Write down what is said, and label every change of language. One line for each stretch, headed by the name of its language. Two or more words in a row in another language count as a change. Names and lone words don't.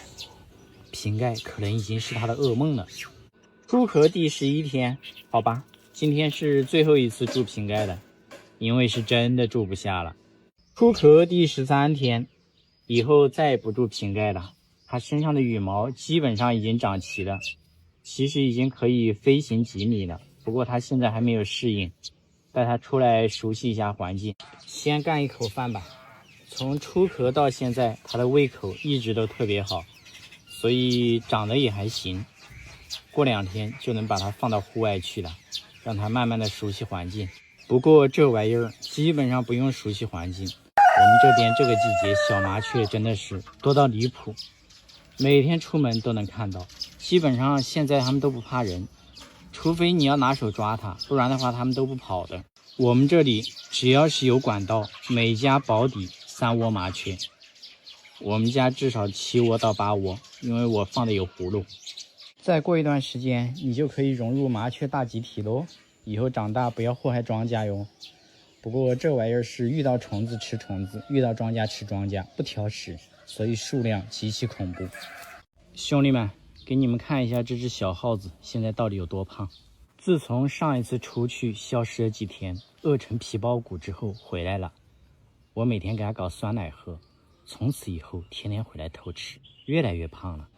Chinese: 瓶蓋可能已經是它的噩夢了。出殼第11天，好吧，今天是最後一次住瓶蓋了，因為是真的住不下了。出殼第13天，以後再也不住瓶蓋了，它身上的羽毛基本上已經長齊了。其實已經可以飛行幾米了，不過它現在還沒有適應，帶它出來熟悉一下環境。先乾一口飯吧。從出殼到現在，它的胃口一直都特別好，所以長得也還行。過2天就能把它放到戶外去了，讓它慢慢的熟悉環境。不過這玩意兒基本上不用熟悉環境，我們這邊這個季節小麻雀真的是多到離譜。每天出門都能看到，基本上現在他們都不怕人，除非你要拿手抓它，不然的話他們都不跑的。我們這裡只要是有管道，每家保底3 窩麻雀，我們家至少7窩到8窩，因為我放的有葫蘆。再過一段時間，你就可以融入麻雀大集體嘍。以後長大不要禍害莊稼喲。不過這玩意兒是遇到蟲子吃蟲子，遇到莊稼吃莊稼，不挑食。所以數量極其恐怖。兄弟們，給你们看一下這只小耗子現在到底有多胖。自從上一次出去消失了幾天，餓成皮包骨之後回來了，我每天給它搞酸奶喝，從此以後天天回來偷吃，越來越胖了。